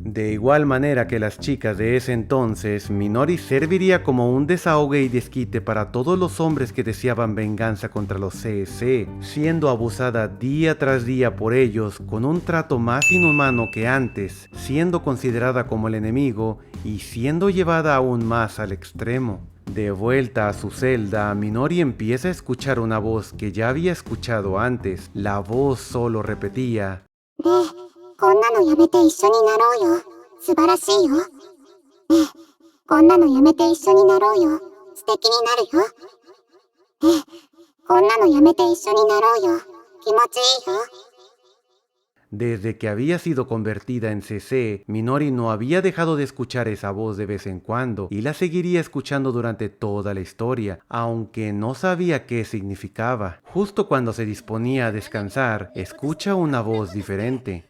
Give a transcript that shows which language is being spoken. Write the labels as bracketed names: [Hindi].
[Spanish] De igual manera que las chicas de ese entonces, Minori serviría como un desahogue y desquite para todos los hombres que deseaban venganza contra los CEC, siendo abusada día tras día por ellos con un trato más inhumano que antes, siendo considerada como el enemigo y siendo llevada aún más al extremo. De vuelta a su celda, Minori empieza a escuchar una voz que ya había escuchado antes. La voz solo repetía: [Japanese] ねえ、こんなのやめて一緒になろうよ。素晴らしいよ。ねえ、こんなのやめて一緒になろうよ。素敵になるよ。ねえ、こんなのやめて一緒になろうよ。気持ちいいよ。 [Spanish] Desde que había sido convertida en CC, Minori no había dejado de escuchar esa voz de vez en cuando y la seguiría escuchando durante toda la historia, aunque no sabía qué significaba. Justo cuando se disponía a descansar, escucha una voz diferente.